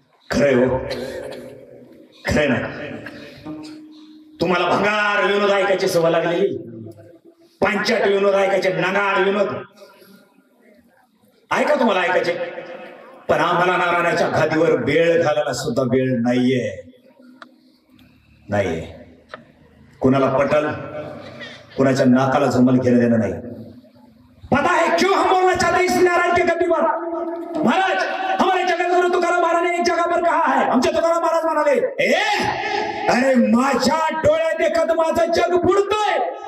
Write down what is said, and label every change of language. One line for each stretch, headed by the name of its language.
Marathi: खरंय हो, खरंय ना. तुम्हाला भंगार विनोद ऐकायची सवय लागलेली, पांचाट विनोद ऐकायचे, नगाड विनोद ऐका, तुम्हाला ऐकायचे. पण आम्हाला नारायणाच्या गादीवर वेळ घालायला सुद्धा वेळ नाहीये. कुणाला पटल, कुणाच्या नाकाला जमल घेणं देणं नाही.
Hindi: पता है क्यों हम बोलना चाहते हैं इस नारायण के गद्दी पर? महाराज, हमारे जगतगुरु तुकाराम महाराज ने एक जगह पर कहा है,
Marathi: आमचे तुकाराम महाराज म्हणाले, अरे माझ्या डोळ्यात देखत माझं जग बुडतंय.